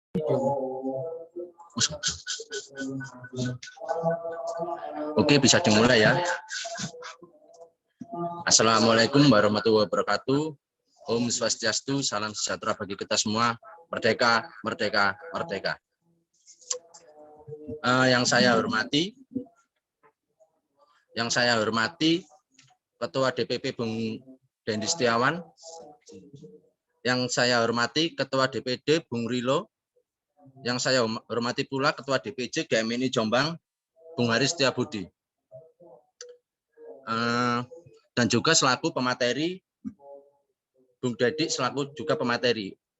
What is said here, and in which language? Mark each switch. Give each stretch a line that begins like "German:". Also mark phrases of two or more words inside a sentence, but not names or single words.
Indonesian: Oke, bisa dimulai ya.
Arabic: السلام عليكم ورحمة الله وبركاته.
Sanskrit: Om Swastiastu,
Indonesian: salam sejahtera bagi kita semua. Merdeka, merdeka, merdeka. Yang saya hormati Ketua DPP Bung Dendi Setiawan, yang saya hormati Ketua DPD Bung Rilo, yang saya hormati pula Ketua DPC GMNI Jombang Bung Haris Setiabudi, dan juga selaku pemateri Bung Dedi selaku juga pemateri.